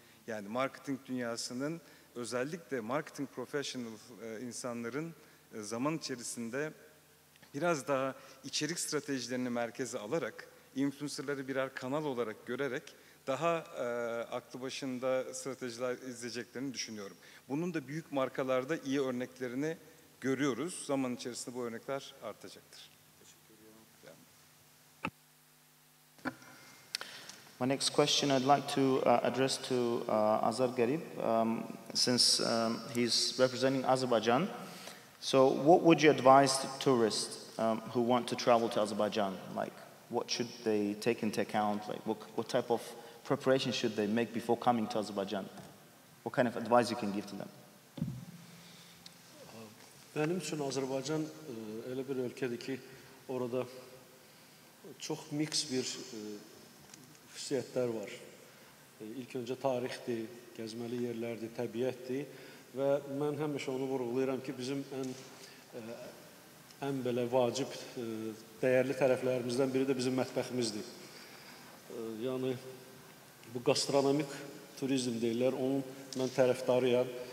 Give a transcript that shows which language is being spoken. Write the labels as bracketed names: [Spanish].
[Turkish] Yani marketing dünyasının özellikle marketing professional insanların zaman içerisinde biraz daha içerik stratejilerini merkeze alarak, influencerları birer kanal olarak görerek daha aklı başında stratejiler izleyeceklerini düşünüyorum. Bunun da büyük markalarda iyi örneklerini görüyoruz. Zaman içerisinde bu örnekler artacaktır. [English] My next question I'd like to address to Azar Garib, since he's representing Azerbaijan. So what would you advise to tourists who want to travel to Azerbaijan? Like, what should they take into account? Like, what type of preparation should they make before coming to Azerbaijan? What kind of advice you can give to them? [Turkish] Benim için Azerbaycan öyle bir ülkedir ki orada çok mix bir hissiyatlar var. [Azerbaijani] İlk öncə tarixdir, gəzməli yerlərdir, təbiətdir və mən həmişə onu vurğulayıram ki, bizim ən belə vacib, dəyərli tərəflərimizdən biri də bizim mətbəximizdir. Yəni, bu gastronomik turizm deyirlər, onun mən tərəfdarıyam.